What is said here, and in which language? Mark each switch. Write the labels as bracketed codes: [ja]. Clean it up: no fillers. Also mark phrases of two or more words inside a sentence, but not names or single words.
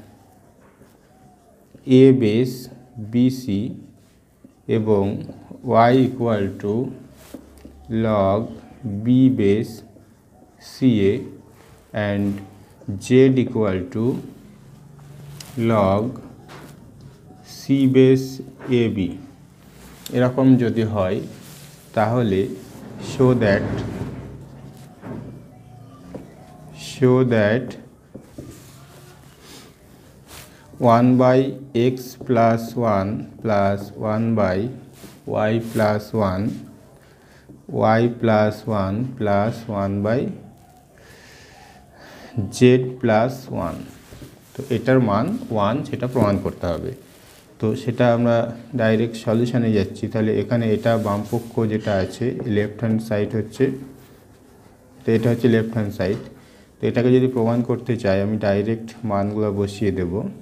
[en] a base bc [bn] এবং [en] y equal to log b base ca and z equal to log c base ab, [bn] এরকম যদি হয় তাহলে [en] show that 1/x plus 1 plus 1/y plus 1 y plus 1 plus 1/z z plus one. [bn] তো এটার মান 1 সেটা প্রমাণ করতে হবে। তো সেটা আমরা ডাইরেক্ট সলিউশনে যাচ্ছি। তাহলে এখানে এটা বামপক্ষ যেটা আছে [en] left hand side [bn] হচ্ছে, তো এটা হচ্ছে [en] left hand side. [bn] তো এটাকে যদি প্রমাণ করতে চাই আমি ডাইরেক্ট মানগুলো বসিয়ে দেব।